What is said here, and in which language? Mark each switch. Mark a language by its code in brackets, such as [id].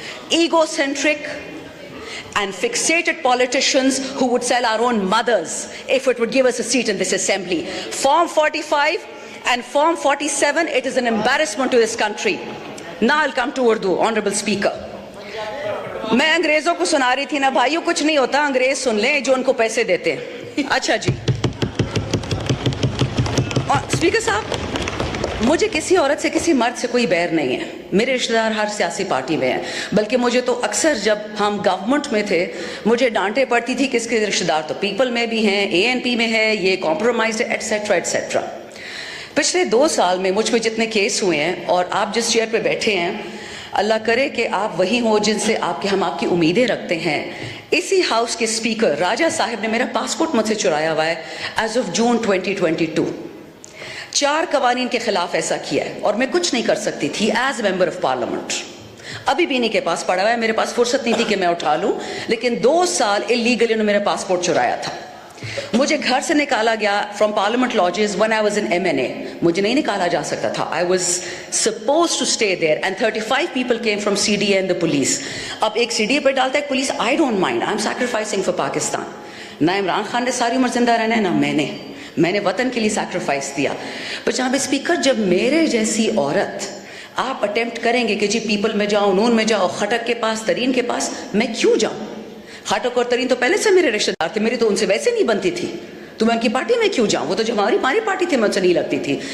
[en] Egocentric and fixated politicians who would sell our own mothers if it would give us a seat in this assembly. Form 45 And Form 47, it is an embarrassment to this country. Now I'll come to Urdu, Honorable Speaker. [ur] میں انگریزوں کو سنا رہی تھی نا بھائیو, کچھ نہیں ہوتا, انگریز سن لیں جو ان کو پیسے دیتے ہیں. اچھا جی, اسپیکر صاحب, مجھے کسی عورت سے کسی مرد سے کوئی بیر نہیں ہے. میرے رشتہ دار ہر سیاسی پارٹی میں ہیں, بلکہ مجھے تو اکثر جب ہم گورنمنٹ میں تھے مجھے ڈانٹے پڑتی تھی کہ اس کے رشتہ دار تو پیپل میں بھی ہیں, اے این پی میں ہے, یہ کمپرومائزڈ ہے, ایٹسیٹرا ایٹسیٹرا. پچھلے 2 سال میں مجھ پہ جتنے کیس ہوئے ہیں, اور آپ جس چیئر پہ بیٹھے ہیں, اللہ کرے کہ آپ وہی ہوں جن سے ہم آپ کی امیدیں رکھتے ہیں. اسی ہاؤس کے اسپیکر راجہ صاحب نے میرا پاسپورٹ مجھ سے چرایا ہوا ہے [en] As of June 2022. [ur] 4 قوانین کے خلاف ایسا کیا ہے, اور میں کچھ نہیں کر سکتی تھی [en] As member of parliament. [ur] ابھی بھی انہیں کے پاس پڑا ہوا ہے, میرے پاس فرصت نہیں تھی کہ میں اٹھا لوں, لیکن 2 سال اللیگلی انہوں نے میرا پاسپورٹ چرایا تھا. مجھے گھر سے نکالا گیا [en] From parliament lodges when I was in MNA. [ur] مجھے نہیں نکالا جا سکتا تھا. [en] I was supposed to stay there and 35 people came from CDA and the police. [ur] اب ایک CDA پہ ڈالتا ہے police, [en] I don't mind, I'm sacrificing for Pakistan. [ur] نہ عمران خان نے ساری عمر زندہ رہنا ہے, نہ میں نے وطن کے لیے سیکریفائس دیا. پر جناب اسپیکر, جب میرے جیسی عورت آپ اٹیمپٹ کریں گے کہ جی پیپل میں جاؤ, نون میں جاؤ, خٹک کے پاس, ترین کے پاس, میں کیوں جاؤں؟ خاٹک اور ترین تو پہلے سے میرے رشتہ دار تھے, میری تو ان سے ویسے نہیں بنتی تھی, تو میں ان کی پارٹی میں کیوں جاؤں؟ وہ تو جو ہماری پارٹی تھی میں ان سے نہیں لگتی تھی.